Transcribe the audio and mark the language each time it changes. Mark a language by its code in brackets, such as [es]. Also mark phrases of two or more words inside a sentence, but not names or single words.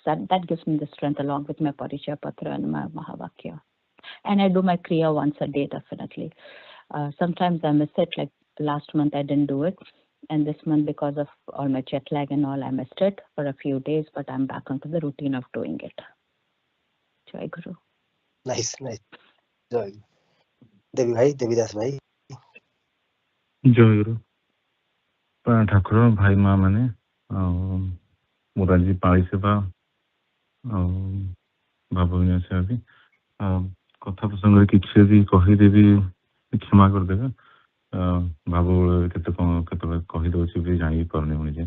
[en] That gives me the strength along with my Parichaya Patra and my Mahavakya. And I do my Kriya once a day, definitely. Sometimes I miss it, like last month I didn't do it. And this month, because of all my jet lag and all, I missed it for a few days, but I'm back onto the routine of doing it. [hi] Jai Guru. [en] Nice. Jai. Devi bhai, Devidas bhai. [hi] Jai Guru. [or] ଠାକୁର ଭାଇ ମା ମାନେ ମୋର ଆଜି ପାଳି ସେବା ଭାବ ବିନ୍ୟାସ ବି କଥା ପ୍ରସଙ୍ଗରେ କିଛି ଯଦି କହିଦେବି କ୍ଷମା କରିଦେବେ। ଭାବ କେତେ କ'ଣ କେତେବେଳେ କହିଦେଉଛି ବି ଜାଣିପାରୁନି ମୁଁ ନିଜେ।